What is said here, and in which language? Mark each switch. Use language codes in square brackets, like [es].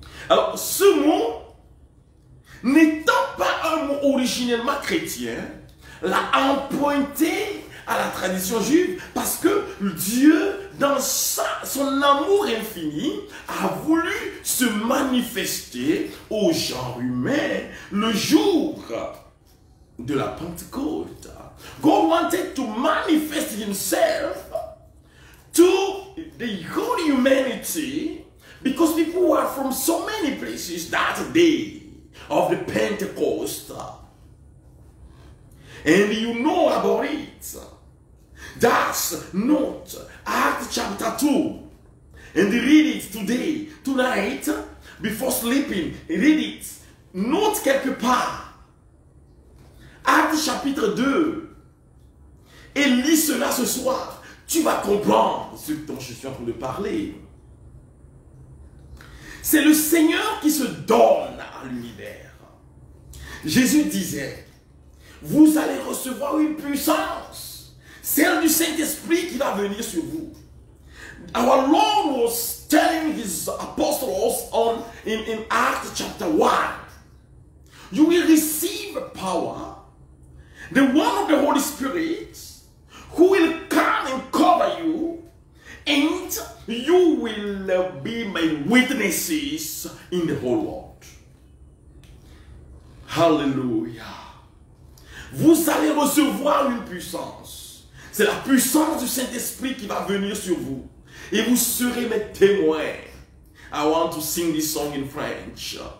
[fr] Alors, ce mot, n'étant pas un mot originellement chrétien, l'a emprunté à la tradition juive parce que Dieu, dans son amour infini, a voulu se manifester au genre humain le jour de la Pentecôte. [en] God wanted to manifest himself to the whole humanity because people were from so many places that day of the Pentecost. And you know about it. That's not Acts chapter 2. And read it today, tonight, before sleeping. Read it. [fr] Note quelque part. Actes chapitre 2. Et lis cela ce soir. Tu vas comprendre ce dont je suis en train de parler. C'est le Seigneur qui se donne à l'univers. Jésus disait, vous allez recevoir une puissance, celle du Saint-Esprit qui va venir sur vous. [en] Our Lord was telling his apostles in Acts chapter 1, you will receive power, the one of the Holy Spirit, who will come and cover you, and you will be my witnesses in the whole world. Hallelujah. [fr] Vous allez recevoir une puissance. C'est la puissance du Saint-Esprit qui va venir sur vous. Et vous serez mes témoins. [en] I want to sing this song in French.